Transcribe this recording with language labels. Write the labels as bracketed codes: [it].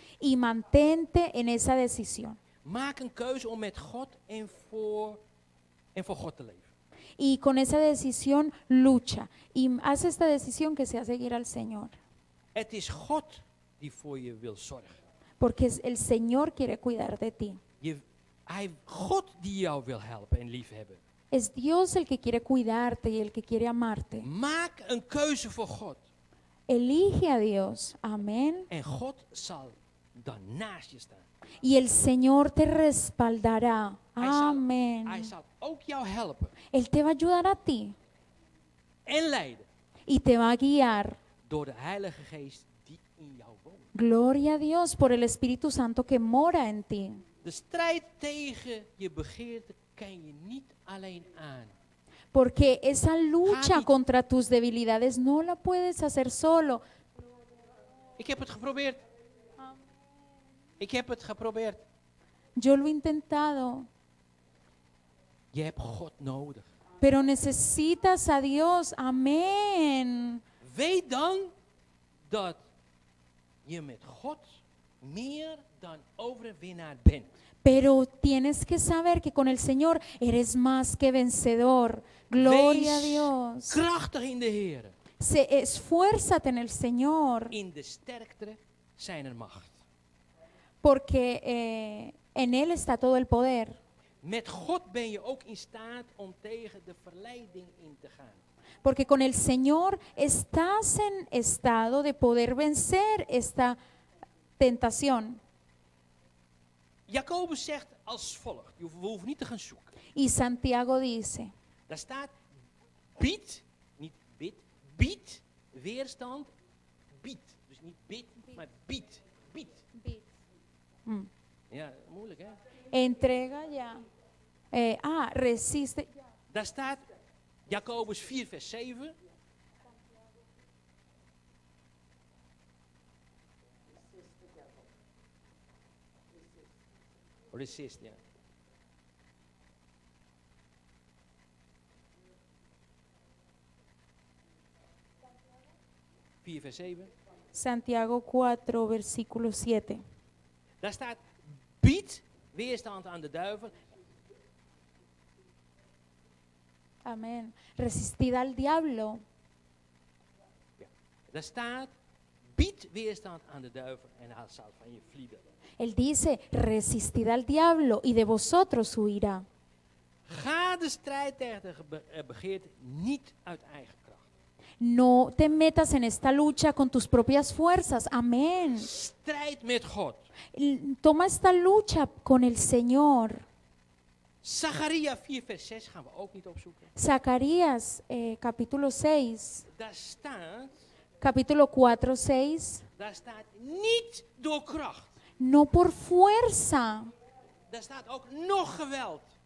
[es] y mantente en esa decisión. [nl] Maak een keuze om met God en voor God te leven. [es] Y con esa decisión lucha y haz esta decisión que sea seguir al Señor, [nl] Het is God die voor je wil zorgen. [es] porque el Señor quiere cuidar de ti. [nl] God die jou wil helpen en liefhebben. [es] Es Dios el que quiere cuidarte y el que quiere amarte. [nl] Maak een keuze voor God. [es] Elige a Dios, amén. [nl] En God zal dan naast je staan. [es] Y el Señor te respaldará, [nl] Hij [es] amén. [nl] zal ook jou helpen [es] Él te va a ayudar a ti [nl] en leiden [es] y te va a guiar. [nl] door de Heilige Geest die in jou woont. [es] Gloria a Dios por el Espíritu Santo que mora en ti. [nl] De strijd tegen je begeerte kan je niet alleen aan. [es] Porque esa lucha Javi. contra tus debilidades no la puedes hacer solo. [nl] Ik heb het geprobeerd. Ik heb het geprobeerd. [es] Yo lo he intentado, [nl] Je hebt God nodig. [es] pero necesitas a Dios, amén. [nl] Weet dan dat je met God meer dan overwinnaar bent. [es] Pero tienes que saber que con el Señor eres más que vencedor. Gloria a [nl] Wees [es] Dios. [nl] krachtig in de Heer. [es] Esfuérzate en el Señor, [nl] In de sterkte zijner macht. [es] porque en Él está todo el poder. [nl] Met God ben je ook in staat om tegen de verleiding in te gaan. [es] Porque con el Señor estás en estado de poder vencer esta tentación. [nl] Jacobus zegt als volgt, we hoeven niet te gaan zoeken. [es] Y Santiago dice, [nl] Daar staat, bied, niet bid, bied, weerstand, bied. Dus niet bid, maar bied, bied. mm, Ja, moeilijk hè. [es] entrega ya. Resiste. [nl] Daar staat Jacobus 4 vers 7. [en] Resist, ja. [nl] Vier vers 7. [es] Santiago 4, versículo 7. [nl] Daar staat, bied weerstand aan de duivel. [es] Amén. Resistid al diablo. [nl] Daar staat, bied weerstand aan de duivel en hij zal van je vlieden. [es] Él dice, resistid al diablo y de vosotros huirá. [nl] Ga de strijd tegen de begeerte niet uit eigen kracht. [es] No te metas en esta lucha con tus propias fuerzas. Amén. [nl] Strijd met God. [es] Toma esta lucha con el Señor. [nl] Zacharia 4 vers 6 gaan we ook niet opzoeken. [es] Zacarías capítulo 6, [nl] Daar staat, [es] capítulo 4, 6. [nl] daar staat niet door kracht. [es] No por fuerza, [nl] Daar staat ook nog geweld.